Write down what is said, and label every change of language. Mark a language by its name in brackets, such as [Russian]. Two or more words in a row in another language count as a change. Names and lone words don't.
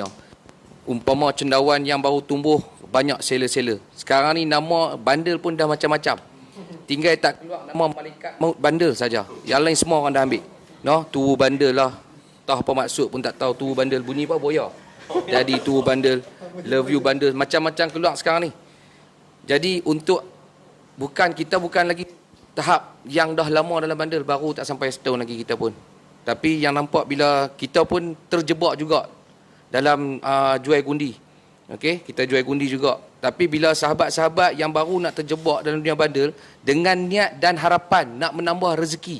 [Malay] Umpama cendawan yang baru tumbuh, banyak seller-seller. Sekarang ni nama bundle pun dah macam-macam. Tinggal tak keluar nama malaikat maut bundle saja. Yang lain semua orang dah ambil. Tuwu bundle lah. Tahu apa maksud pun tak tahu. Tuwu bundle bunyi apa boya. Jadi tuwu bundle, [English] love you [Malay] bundle, macam-macam keluar sekarang ni. Jadi kita bukan lagi tahap yang dah lama dalam bundle, baru tak sampai setahun lagi kita pun. Tapi yang nampak bila kita pun terjebak juga dalam jual gundi. Okey, kita jual gundi juga. Tapi bila sahabat-sahabat yang baru nak terjebak dalam dunia bundle dengan niat dan harapan nak menambah rezeki.